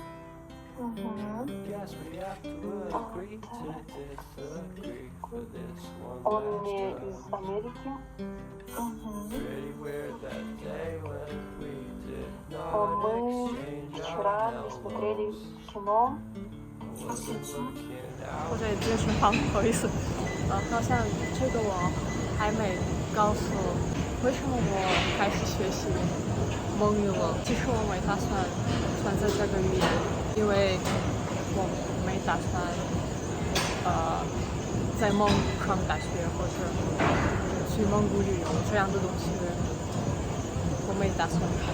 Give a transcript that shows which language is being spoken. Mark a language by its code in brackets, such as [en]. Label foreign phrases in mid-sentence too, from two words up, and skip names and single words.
[ru] Он не из Америки. Мы вчера не смотрели кино. [zh] 或者也不是好，不好意思。好像这个我还没告诉为什么我开始学习蒙语了。其实我没打算选择这个语言，因为我没打算在蒙古上大学或者去蒙古旅游这样的东西，我没打算看。